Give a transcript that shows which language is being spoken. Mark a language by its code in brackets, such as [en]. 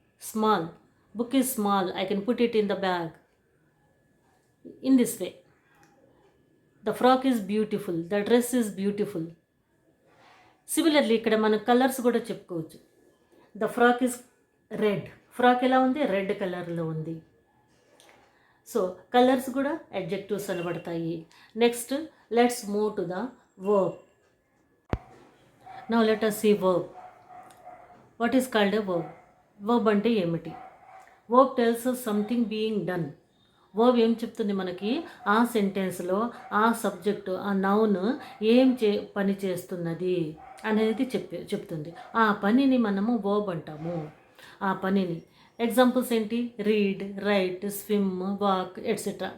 [en] Small, book is small, I can put it in the bag. In this way. The frock is beautiful, the dress is beautiful. Similarly [te] ఇక్కడ మనం colours కూడా చెప్పుకోవచ్చు. [en] The frock is red. [te] Frock ఎలా ఉంది, red కలర్లో ఉంది. So colours కూడా adjectives అనబడతాయి. [en] Next let's move to the verb. Now let us see verb. What is called a verb? Verb [te] అంటే ఏమిటి? [en] Verb tells us something being done. [te] verb ఏం చెప్తుంది మనకి, ఆ సెంటెన్స్లో ఆ సబ్జెక్టు, ఆ నౌన్ ఏం పని చేస్తున్నది అనేది చెప్తుంది. ఆ పనిని మనము verb అంటాము. ఆ పనిని ఎగ్జాంపుల్స్ ఏంటి, read, right, swim, walk etcetera.